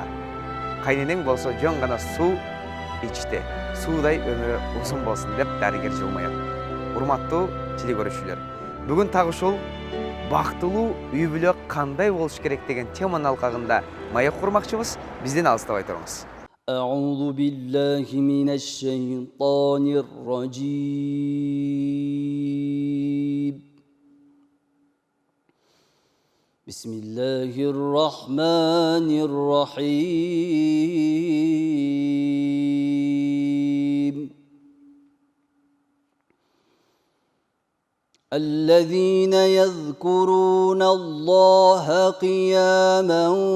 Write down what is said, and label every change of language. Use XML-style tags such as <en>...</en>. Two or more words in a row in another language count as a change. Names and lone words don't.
<ky>Кайненең болсо жөн гана суу ичти. Суудай өмүрү узун болсун деп дарыгер жылмаят. Урматтуу телекөрүүчүлөр, бүгүн так ушул бактылуу үй-бүлө кандай болуш керек деген теманын алкагында маек курмакчыбыз. Бизден алыстабай туруңуз.</ky> <ar>أعوذ بالله من الشيطان الرجيم بسم الله الرحمن الرحيم الذين يذكرون الله قياما</ar>